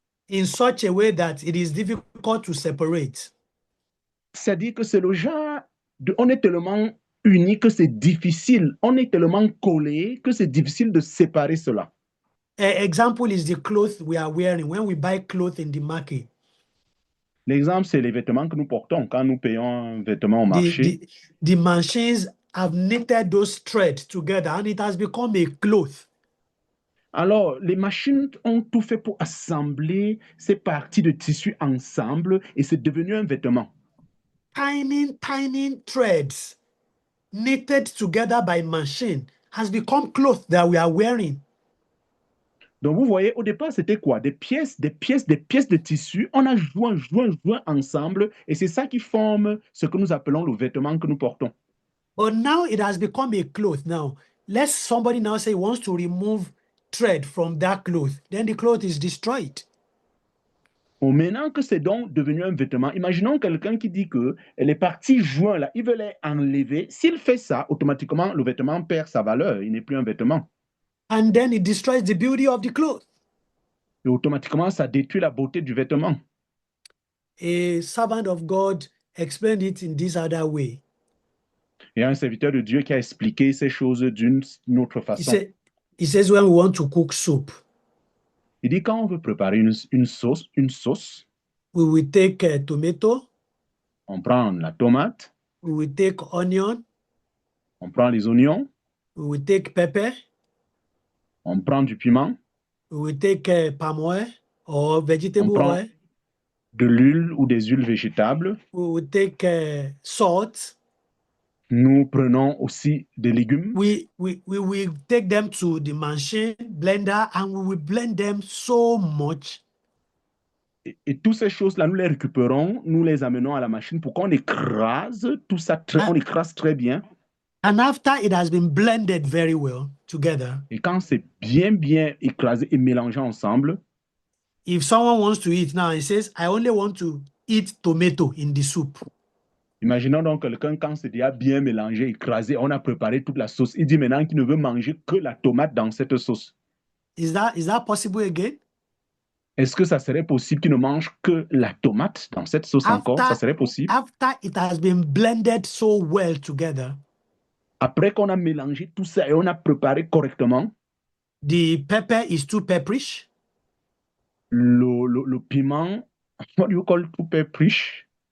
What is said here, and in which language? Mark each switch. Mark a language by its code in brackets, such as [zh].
[en] In such a way that it is difficult to separate. [fr] C'est-à-dire que c'est le genre, on est tellement unis que c'est difficile, on est tellement collés que c'est difficile de séparer cela. [en] An example is the clothes we are wearing when we buy clothes in the market. [fr] L'exemple, c'est les vêtements que nous portons quand nous payons un vêtement au marché. [en] The machines have knitted those threads together and it has become a cloth. [fr] Alors, les machines ont tout fait pour assembler ces parties de tissu ensemble et c'est devenu un vêtement. [en] Tiny threads knitted together by machine has become cloth that we are wearing. [fr] Donc, vous voyez, au départ, c'était quoi? Des pièces de tissu. On a joint ensemble et c'est ça qui forme ce que nous appelons le vêtement que nous portons. [en] But now it has become a cloth. Now, let somebody now say wants to remove thread from that cloth, then the cloth is destroyed. [fr] Bon, maintenant que c'est donc devenu un vêtement, imaginons quelqu'un qui dit que les parties jointes, là, il veut les enlever. S'il fait ça, automatiquement, le vêtement perd sa valeur. Il n'est plus un vêtement. [en] And then it destroys the beauty of the cloth. [fr] Et automatiquement, ça détruit la beauté du vêtement. [en] A servant of God explained it in this other way. [fr] Il y a un serviteur de Dieu qui a expliqué ces choses d'une autre façon. [en] He says when we want to cook soup, [fr] il dit quand on veut préparer une sauce, [en] we will take tomato, [fr] on prend la tomate, [en] we will take onion, [fr] on prend les oignons, [en] we will take pepper, [fr] on prend du piment, [en] we will take palm oil or vegetable [fr] on prend [en] oil, [fr] de l'huile ou des huiles végétables, [en] we will take salt. [fr] Nous prenons aussi des légumes. [en] We will take them to the machine blender and we will blend them so much. [fr] Et toutes ces choses-là, nous les récupérons, nous les amenons à la machine pour qu'on écrase tout ça, on écrase très bien. [en] And after it has been blended very well together. [fr] Et quand c'est bien écrasé et mélangé ensemble. [en] If someone wants to eat now, he says, I only want to eat tomato in the soup. [fr] Imaginons donc quelqu'un, quand c'est déjà bien mélangé, écrasé, on a préparé toute la sauce. Il dit maintenant qu'il ne veut manger que la tomate dans cette sauce. [en] Is that possible again? [fr] Est-ce que ça serait possible qu'il ne mange que la tomate dans cette sauce encore? Ça serait possible? [en] After it has been blended so well together. [fr] Après qu'on a mélangé tout ça et on a préparé correctement. [en] The pepper is too pepperish. [fr] Le piment, [en] what do you call too pepperish?